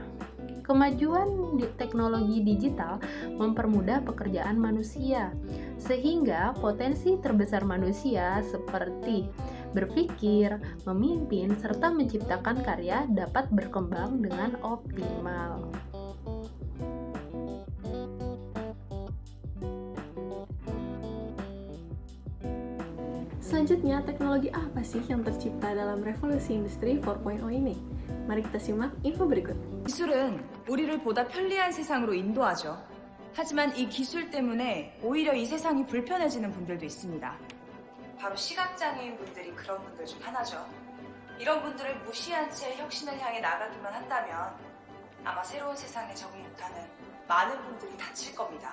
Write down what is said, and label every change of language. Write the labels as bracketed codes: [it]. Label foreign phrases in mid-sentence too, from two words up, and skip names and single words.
[id] Kemajuan teknologi digital mempermudah pekerjaan manusia, sehingga potensi terbesar manusia seperti berpikir, memimpin, serta menciptakan karya dapat berkembang dengan optimal. Selanjutnya, teknologi apa sih yang tercipta dalam revolusi industri 4.0 ini? Mari kita simak info berikut. [ko] 기술은 우리를 보다 편리한 세상으로 인도하죠. 하지만 이 기술 때문에 오히려 이 세상이 불편해지는 분들도 있습니다. 바로 시각장애인 분들이 그런 분들 중 하나죠. 이런 분들을 무시한 채 혁신을 향해 나가기만 한다면 아마 새로운 세상에 적응 못하는 많은 분들이 다칠 겁니다.